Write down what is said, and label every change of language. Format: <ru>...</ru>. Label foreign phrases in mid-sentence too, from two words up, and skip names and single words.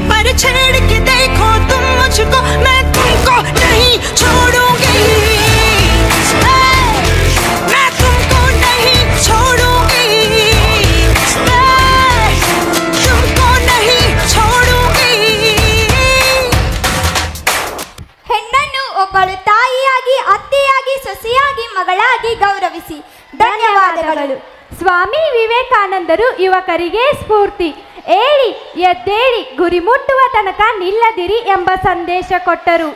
<hi>पर छेड़ के देखो तुम मुझको, मैं तुमको नहीं छोड़ूंगी। मैं तुमको नहीं छोड़ूंगी। तुमको नहीं छोड़ूंगी।</hi> <kn>ಹೆಣ್ಣನ್ನು ಒಬ್ಬಳು ತಾಯಿಯಾಗಿ, ಅತ್ತೆಯಾಗಿ, ಸೊಸೆಯಾಗಿ, ಮಗಳಾಗಿ ಗೌರವಿಸಿ. ಧನ್ಯವಾದಗಳು. ಸ್ವಾಮಿ ವಿವೇಕಾನಂದರು ಯುವಕರಿಗೆ ಸ್ಫೂರ್ತಿ. ಏಳಿ ಎದ್ದೇಳಿ, ಗುರಿ ಮುಟ್ಟುವ ತನಕ ನಿಲ್ಲದಿರಿ ಎಂಬ ಸಂದೇಶ ಕೊಟ್ಟರು.</kn>